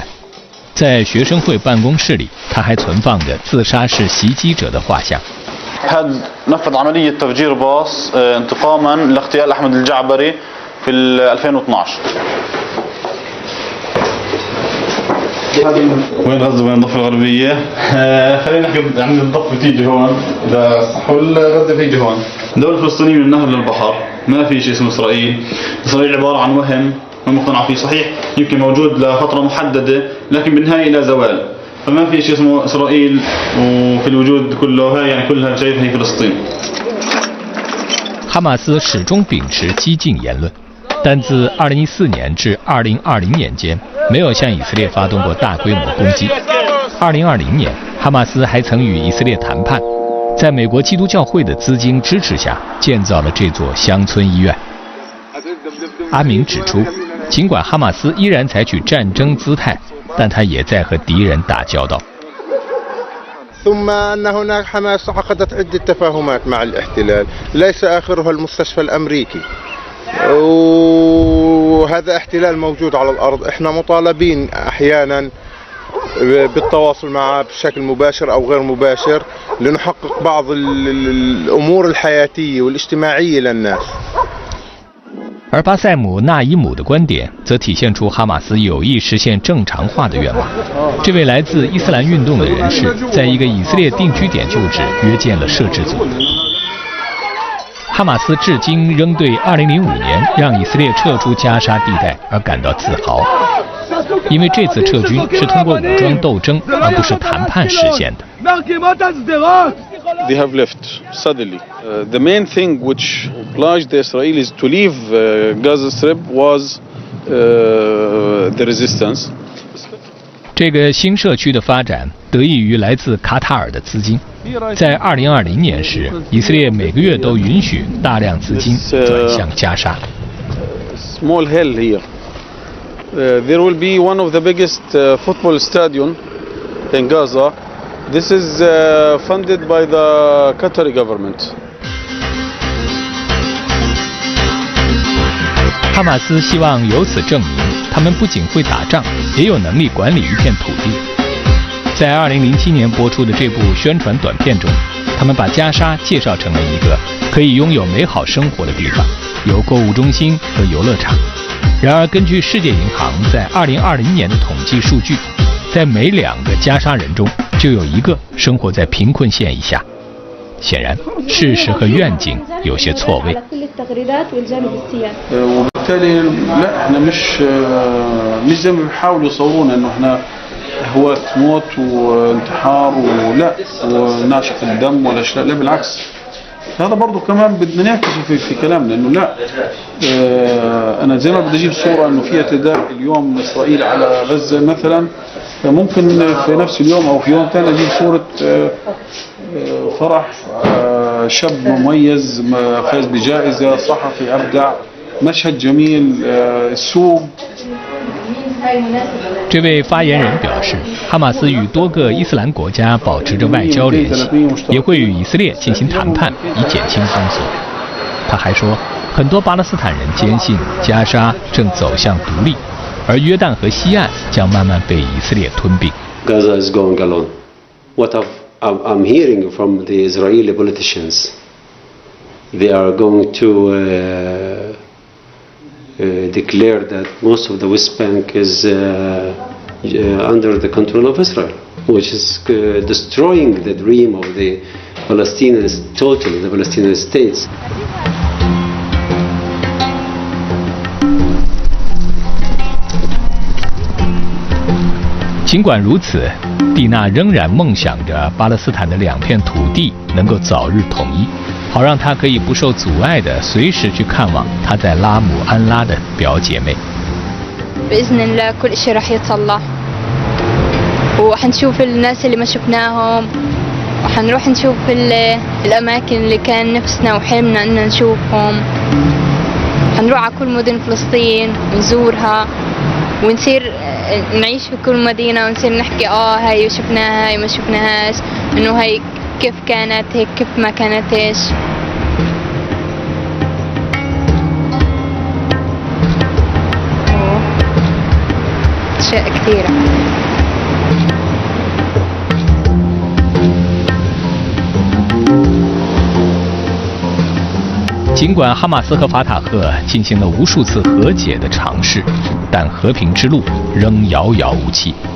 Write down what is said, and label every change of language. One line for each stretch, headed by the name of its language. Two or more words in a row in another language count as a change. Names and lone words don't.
Chinese: 在学生会办公室里，他还存放着自杀式袭击者的画像。
Arabic: هذا نفذ عملية تفجير باص انتقاما لاغتيال أحمد الجعبري في 2012. وين غزة وين الضفة الغربية؟ خلينا نحكي عن الضفة تيجي هون إذا صح والغزة تيجي هون. الدولة الفلسطينية من النهر للبحر، ما في شيء اسمه إسرائيل. إسرائيل عبارة عن وهم ما مقتنع فيه، صحيح يمكن موجود لفترة محددة لكن بالنهاية إلى زوال. فما في شيء اسمه إسرائيل وفي الوجود كله هاي يعني كلها شايف هي فلسطين.
Chinese: 哈马斯始终秉持激进言论，但自2014年至2020年间，没有向以色列发动过大规模攻击。2020年，哈马斯还曾与以色列谈判，在美国基督教会的资金支持下，建造了这座乡村医院。阿明指出，尽管哈马斯依然采取战争姿态，但他也在和敌人打交道。
Arabic: ثم أن هناك حماس عقدت عدة تفاهمات مع الاحتلال، ليس آخرها المستشفى الأمريكي، وهذا احتلال موجود على الأرض. إحنا مطالبين أحيانا بالتواصل معه بشكل مباشر أو غير مباشر لنحقق بعض الأمور الحياتية والاجتماعية للناس.
Chinese: 而巴塞姆·纳伊姆的观点则体现出哈马斯有意实现正常化的愿望。这位来自伊斯兰运动的人士，在一个以色列定居点旧址约见了摄制组。哈马斯至今仍对2005年让以色列撤出加沙地带而感到自豪，因为这次撤军是通过武装斗争而不是谈判实现的。
English: They have left suddenly. The main thing which obliged the Israelis to leave Gaza Strip was the resistance.
Chinese: 这个新社区的发展得益于来自卡塔尔的资金。在2020年时，以色列每个月都允许大量资金转向加沙。
English: Small hill here. There will be one of the biggest football stadium in Gaza. This is funded by the Qatari government.
Chinese: 哈马斯希望由此证明，他们不仅会打仗，也有能力管理一片土地。在2007年播出的这部宣传短片中，他们把加沙介绍成了一个可以拥有美好生活的地方，有购物中心和游乐场。然而，根据世界银行在2020年的统计数据，在每2个加沙人中就有1个生活在贫困线以下。显然，事实和愿景有些错位。
Arabic: وبالتالي لا احنا مش زي ما بيحاولوا يصورونا انه احنا هواة موت وانتحار ولا وناشف الدم ولا شيء، لا بالعكس هذا برضه كمان بدنا نعكسه في كلامنا انه لا انا زي ما بدي اجيب صوره انه في اعتداء اليوم من اسرائيل على غزه مثلا، ممكن في نفس اليوم او في يوم ثاني اجيب صوره فرح شاب مميز فاز بجائزه، صحفي ابدع، مشهد جميل، السوق。
Chinese: 这位发言人表示，哈马斯与多个伊斯兰国家保持着外交联系，也会与以色列进行谈判，以减轻封锁。他还说，很多巴勒斯坦人坚信加沙正走向独立，而约旦河西岸将慢慢被以色列吞并。
English: Gaza is going alone. What I'm hearing from the Israeli politicians, they are going to declare that most of the West Bank is under the control of Israel, which is destroying the dream of the Palestinians, totally the Palestinian states.
Chinese: 尽管如此，蒂娜仍然梦想着巴勒斯坦的2片土地能够早日统一，好让她可以不受阻碍地随时去看望她在拉姆安拉的表姐妹。
Arabic: بإذن الله كل شيء راح يتصلح وحنشوف الناس اللي ما شفناهم وحنروح نشوف الأماكن اللي كان نفسنا وحلمنا إن نشوفهم. حنروح على كل مدن فلسطين ونزورها ونصير نعيش في كل مدينة ونصير نحكي هاي شفناها هاي ما شفناهاش، إنه هاي كيف كانت هيك كيف ما كانتش. أشياء كثيرة.
Chinese: 尽管哈马斯和法塔赫进行了无数次和解的尝试，但和平之路仍遥遥无期。